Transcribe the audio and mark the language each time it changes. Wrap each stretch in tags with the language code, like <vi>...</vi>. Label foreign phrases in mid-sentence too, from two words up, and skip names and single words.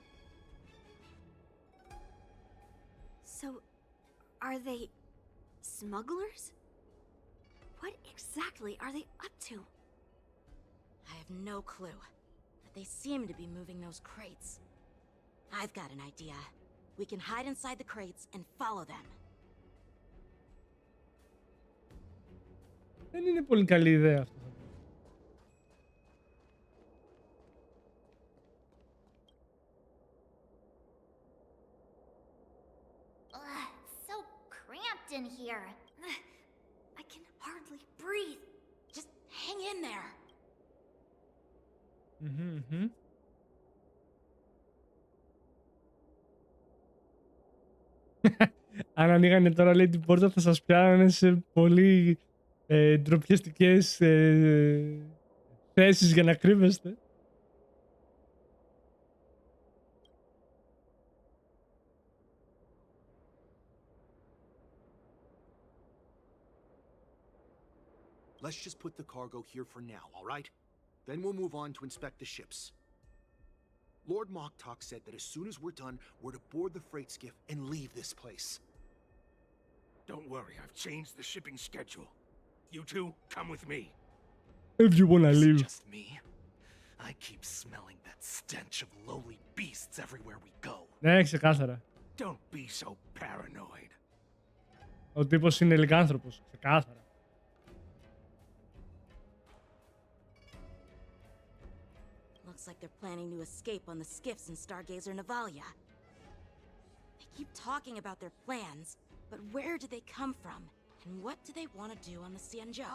<en>So, are they smugglers? What exactly are they up to? I have no clue, but they seem to be moving those crates. I've got an idea. We can hide inside the crates and follow them.</en> <el>Δεν είναι πολύ καλή ιδέα αυτό.</el> <en>So cramped in here. I can hardly breathe. Just hang in there.</en> <el>Αν ανοίγανε τώρα, λέει, την πόρτα θα σας πιάνανε σε πολύ ντροπιαστικές θέσεις για να κρύβεστε.</el> <en>Let's just put the cargo here for now, all right? Then we'll move on to inspect the ships. Lord Moktok said that as soon as we're done, we're to board the freight skiff and leave this place. Don't worry, I've changed the shipping schedule. You two, come with me. If you wanna leave. Just me? I keep smelling that stench of lowly beasts everywhere we go.</en> <el>Ναι, ξεκάθαρα.</el> <en>Don't be so paranoid.</en> <el>Ο τύπος είναι λυκάνθρωπος, ξεκάθαρα.</el> <en>Looks like they're planning to escape on the skiffs in Stargazer Navalia. They keep talking about their plans, but where do they come from? And what do they want to do on the Xianzhou?</en>